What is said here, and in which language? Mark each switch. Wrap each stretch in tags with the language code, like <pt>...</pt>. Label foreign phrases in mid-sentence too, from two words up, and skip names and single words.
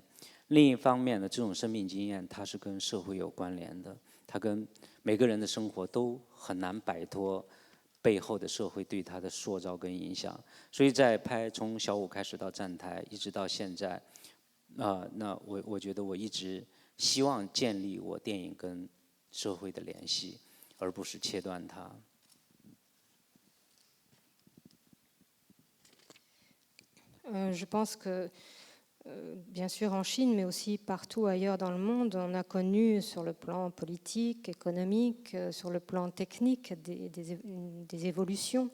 <zh>另一方面呢，这种生命经验它是跟社会有关联的，它跟每个人的生活都很难摆脱背后的社会对他的塑造跟影响。所以在拍从小五开始到站台一直到现在，那我觉得我一直希望建立我电影跟社会的联系，而不是切断它。</zh> <fr>Je pense que, bien sûr en Chine, mais aussi partout ailleurs dans le monde, on a connu sur le plan politique, économique, sur le plan technique des évolutions.</fr>